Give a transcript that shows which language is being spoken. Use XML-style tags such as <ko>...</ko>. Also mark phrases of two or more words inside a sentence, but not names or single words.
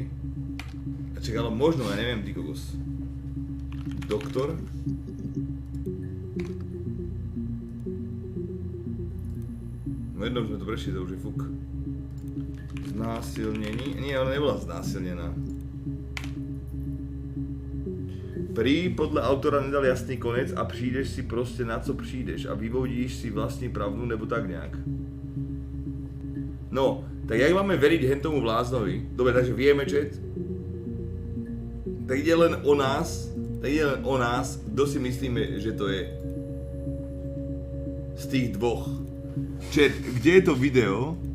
<sk>A čak, ale možno, ja neviem, ty kokos. Doktor? No jednou sme to prešli, to už je fuk. Znásilnení? Nie, ona nebola znásilnená.</sk> <cs>Podle autora nedal jasný konec a přijdeš si prostě na co přijdeš a vyvodíš si vlastní pravdu nebo tak nějak.</cs> <sk>No, tak jak máme veriť hentomu bláznovi? Dobre, takže vieme, chat. Tak ide len o nás, kdo si myslíme, že to je. Z tých dvoch. Chat, kde je to video?</sk>